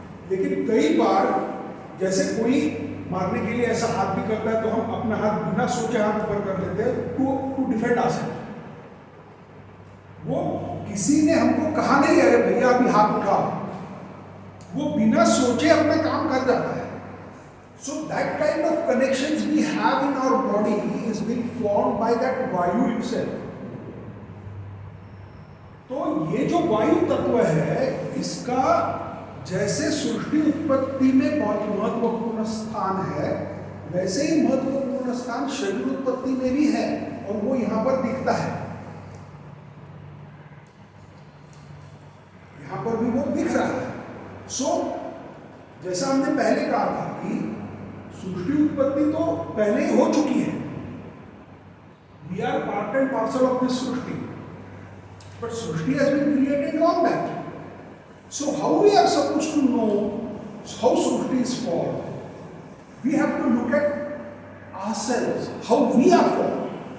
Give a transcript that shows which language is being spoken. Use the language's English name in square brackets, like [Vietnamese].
[Hindi] लेकिन कई बार जैसे कोई मारने के लिए ऐसा हाथ भी करता है तो हम अपना हाथ बिना सोचे हाथ ऊपर कर लेते हैं [English] To defend our. [Hindi] वो किसी ने हमको कहा नहीं अरे भैया अभी हाथ उठाओ, वो बिना सोचे अपना काम कर जाता है। [English] So that kind of connections we have in our body is being formed by that vayu itself. [Hindi] तो ये जो वायु तत्व है, इसका जैसे सृष्टि उत्पत्ति में बहुत महत्वपूर्ण स्थान है, वैसे ही महत्वपूर्ण स्थान शरीर उत्पत्ति में भी है, और वो यहाँ पर दिखता है। यहाँ पर भी वो दिख रहा है। सो जैसा हमने पहले कहा था कि सृष्टि उत्पत्ति तो पहले ही हो चुकी है। [English] We are part and parcel of this srishti, but srishti has been created long back. So how we are supposed to know how srishti is formed? We have to look at ourselves, how we are formed.